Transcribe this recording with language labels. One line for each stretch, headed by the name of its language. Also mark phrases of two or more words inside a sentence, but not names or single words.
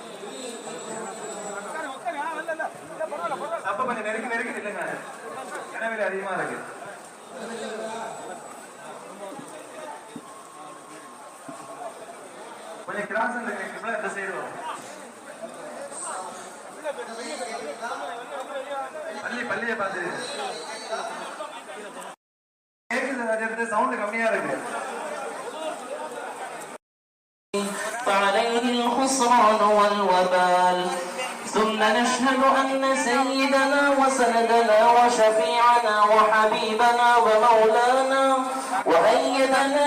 Tamil: அப்ப கொஞ்சம் நெருக்கி இல்லைங்க எனவே அதிகமா இருக்கு கொஞ்சம் கிராஸ் இந்த சைடு வரும் பள்ளியை பார்த்து கேக்குது சவுண்ட் கம்மியா இருக்கு
Arabic: فعليه الخسران والوبال ثم نشهد أن سيدنا وسندنا وشفيعنا وحبيبنا ومولانا وأيدنا